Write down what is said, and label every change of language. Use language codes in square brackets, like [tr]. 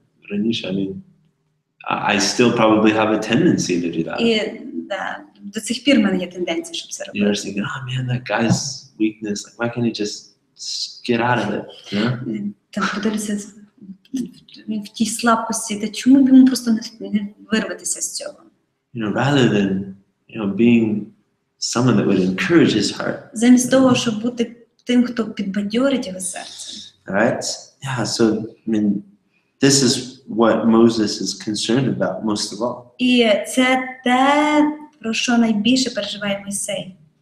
[uk] Раніше, [en] I mean, I still probably have a tendency to do that. [uk] І до цих пір в мене є тенденція, щоб це [en] You're [uk] робити. [en] just thinking, oh man, that guy's weakness, like why can't he just get out of it, you know? [uk] Там подивитися в тій слабкості, та чому б йому просто не вирватися з цього? [en] Rather than, being someone that would encourage his heart. [uk] Замість того, щоб бути тим, хто підбадьорить його серце. [en] All right? Yeah, so, I mean, this is what Moses is concerned about most of all. [uk] І це те, про що найбільше переживає Мойсей.